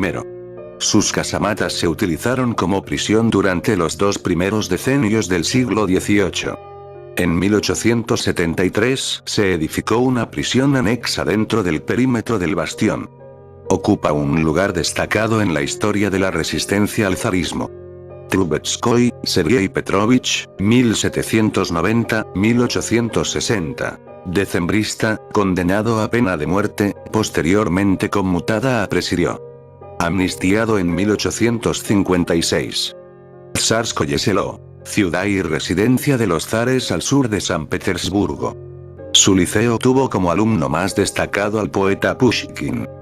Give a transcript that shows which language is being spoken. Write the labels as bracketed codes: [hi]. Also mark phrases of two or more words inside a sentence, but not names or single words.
[es] Sus casamatas se utilizaron como prisión durante los 2 primeros decenios del siglo XVIII. En 1873 se edificó una prisión anexa dentro del perímetro del bastión. Ocupa un lugar destacado en la historia de la resistencia al zarismo. Trubetskoy, Sergei Petrovich, 1790-1860. Decembrista, condenado a pena de muerte, posteriormente conmutada a presidio. Amnistiado en 1856. Tsarskoye Selo. Ciudad y residencia de los zares al sur de San Petersburgo. Su liceo tuvo como alumno más destacado al poeta Pushkin.